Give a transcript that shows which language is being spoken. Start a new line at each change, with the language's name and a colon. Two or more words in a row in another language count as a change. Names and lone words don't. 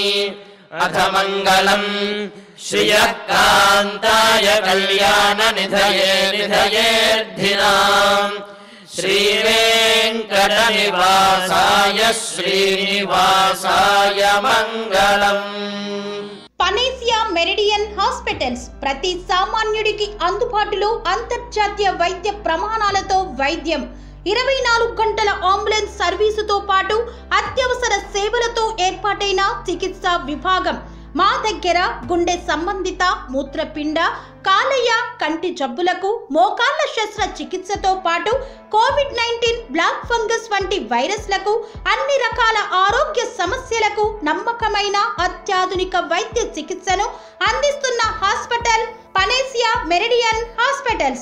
Sanskrit: अथ मङ्गलम् श्रियः कान्ताय कल्याणनिधये निधयेऽर्थिनाम् श्रीवेङ्कटनिवासाय श्रीनिवासाय मङ्गलम्।
Telugu: పనేసియా మెరిడియన్ హాస్పిటల్స్ ప్రతి సామాన్యుడికి అందుబాటులో అంతర్జాతీయ వైద్య ప్రమాణాలతో వైద్యం 24 గంటల
English: ambulance serviceతో
Telugu: పాటు అత్యవసర సేవలతో ఏర్పాటైన చికిత్సా విభాగం మా దగ్గర గుండె సంబంధిత మూత్రపిండ కాలేయ కంటి జబ్బులకు మోకాళ్ల శస్త్ర చికిత్సతో పాటు కోవిడ్-19
English: black fungus
Telugu: వంటి వైరస్లకు అన్ని రకాల ఆరోగ్య సమస్యలకు నమ్మకమైన అత్యాధునిక వైద్య చికిత్సను అందిస్తున్న హాస్పిటల్ పనేసియా మెరిడియన్ హాస్పిటల్స్।